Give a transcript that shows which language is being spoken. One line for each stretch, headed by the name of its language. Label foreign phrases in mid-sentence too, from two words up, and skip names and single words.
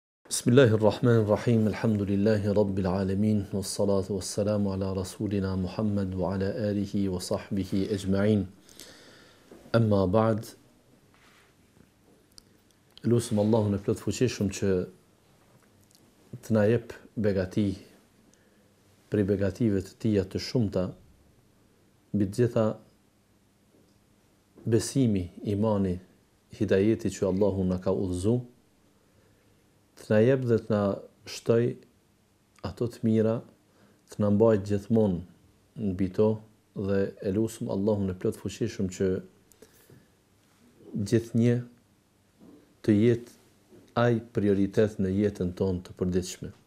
Arabic: بسم الله الرحمن الرحيم الحمد لله رب العالمين والصلاة والسلام على رسولنا محمد وعلى آله وصحبه أجمعين. أما بعد,
Albanian: lusim Allahun e plot fuqishëm që të na jep begati për begative të tija të shumta, mbi të gjitha besimi, imani, hidajeti që Allahu na ka udhëzu, të na jep dhe të na shtoj ato të mira, të na mbajt gjithmonë mbi to dhe e lusim Allahun e plot fuqishëm që gjithnjë të jetë ai prioritet në jetën tonë të përditshme.